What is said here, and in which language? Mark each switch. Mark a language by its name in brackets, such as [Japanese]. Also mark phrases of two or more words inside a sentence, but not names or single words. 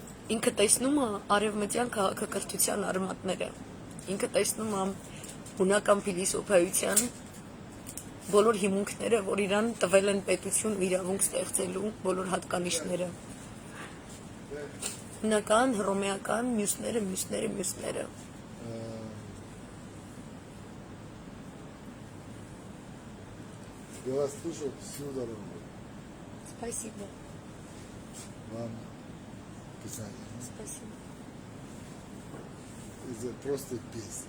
[Armenian] ինքը տեսնում է արևմտյան քաղաքակրթության արմատները, ինքը տեսնում է հունական փիլիսոփայության բոլոր հիմունքները, որ իրան տվել են պետություն ու իրավունք ստեղծելու բոլոր հատկանիշները։ Հունական, հռոմեական, մյուսները։ [Russian] Я вас слушал всю дорогу. Спасибо. Вам писание. Спасибо. Это просто песня.